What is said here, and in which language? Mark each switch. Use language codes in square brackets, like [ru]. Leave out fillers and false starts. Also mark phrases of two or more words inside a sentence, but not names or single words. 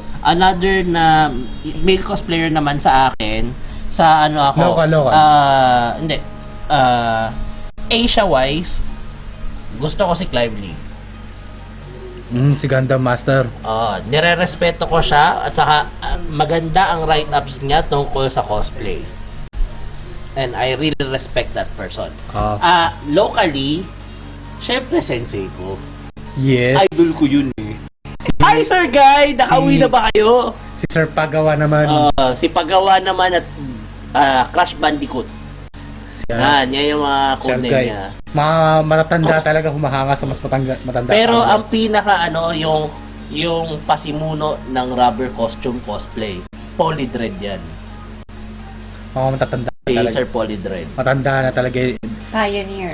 [tl] another na male cosplayer naman sa akin, sa ano ako, Local. hindi, Asia-wise, gusto ko si Clive Lee. Si Gundam Master. Nire-respeto ko siya at saka maganda ang write-ups niya tungkol sa cosplay. [en] And I really respect that person. [tl] Locally, syempre sensei ko. Yes. Idol ko yun eh. Hi Sir Guy! Nakauwi na ba kayo? Si Sir Pagawa naman. Si Pagawa naman at Crash Bandicoot. Yan yung mga Sir [en] cool name [tl] Guy. niya. Mga matatanda talaga humahanga sa mas matanda. Pero ang pinaka yung pasimuno ng [en] rubber costume cosplay, [tl] Polydred yan. mga matatanda Si talaga. Sir Polydred. Matanda na talaga. Pioneer.